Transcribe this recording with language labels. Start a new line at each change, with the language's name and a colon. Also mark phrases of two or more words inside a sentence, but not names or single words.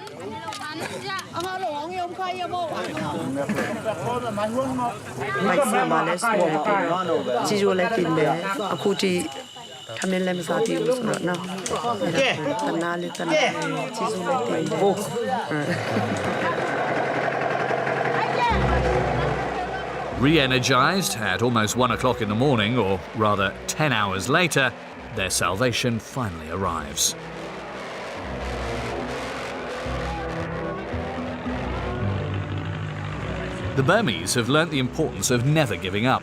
Burmese: မိုက်ဆာမလည်းဆိုတယ်ကြီးရိုးလည်းပြင်တယ်အခုဒီထမင်းလည်းမစားသေးဘူးဆိုတော့နော်တနာလေးကြီးရိုးလည်းပြင်တယ်
English: Re-energized at almost 1 o'clock in the morning, or rather 10 hours later, their salvation finally arrives. The Burmese have learnt the importance of never giving up.